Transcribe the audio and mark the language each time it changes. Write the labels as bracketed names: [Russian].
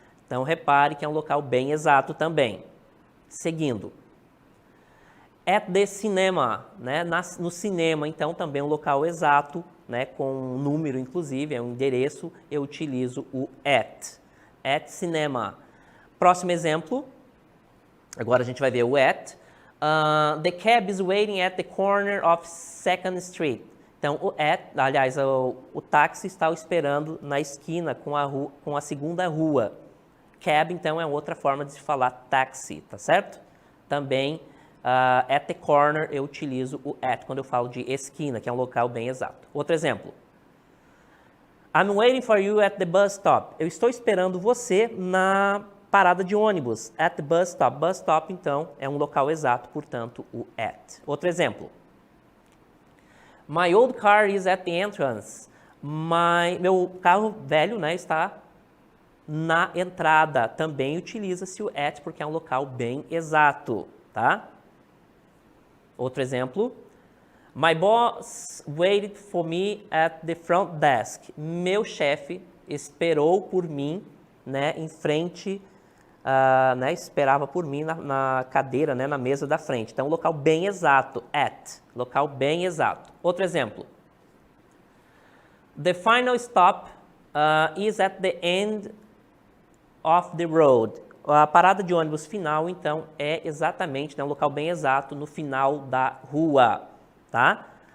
[Portuguese] Então, repare que é um local bem exato também. Seguindo, [English] at the cinema, [Portuguese] né? No cinema, então, também é um local exato, né, com um número, inclusive, é um endereço, eu utilizo o at cinema. Próximo exemplo, agora a gente vai ver o at. [English] The cab is waiting at the corner of 2nd Street. [Portuguese] Então, o at, aliás, o táxi está esperando na esquina com a segunda rua. Cab, então, é outra forma de se falar táxi, tá certo? Também, [English] at the corner, [Portuguese] eu utilizo o at quando eu falo de esquina, que é um local bem exato. Outro exemplo. [English] I'm waiting for you at the bus stop. [Portuguese] Eu estou esperando você na parada de ônibus. [English] At the bus stop. [Portuguese] Bus stop, então, é um local exato, portanto, o at. Outro exemplo. [English] My old car is at the entrance. [Portuguese] Meu carro velho, né, está na entrada. Também utiliza-se o at porque é um local bem exato, tá? Outro exemplo. [English] My boss waited for me at the front desk. [Portuguese] Meu chefe esperou por mim, né, em frente, né, esperava por mim na cadeira, né, na mesa da frente. Então, local bem exato, at, local bem exato. Outro exemplo. [English] The final stop is at the end of the road. [Portuguese] A parada de ônibus final, então, é exatamente, né, um local bem exato no final da rua, tá?